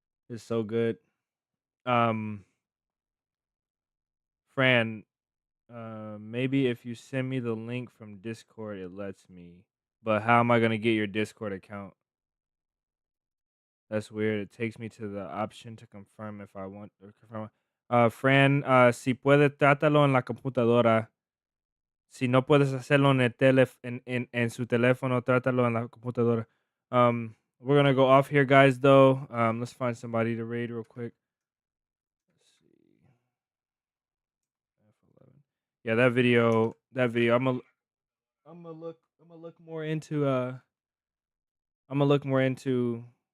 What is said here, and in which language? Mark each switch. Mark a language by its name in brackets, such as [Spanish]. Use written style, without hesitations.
[English] It's so good. Um, Fran, Maybe if you send me the link from Discord, it lets me. But how am I gonna get your Discord account? That's weird. It takes me to the option to confirm if I want or confirm. [Spanish] Fran, si puede, trátalo en la computadora. Si no puedes hacerlo en el en su teléfono, trátalo en la computadora. [English] We're gonna go off here, guys. Though, let's find somebody to raid real quick. Let's see. F11. Yeah, that video. I'm gonna look more into. I'm gonna look more into.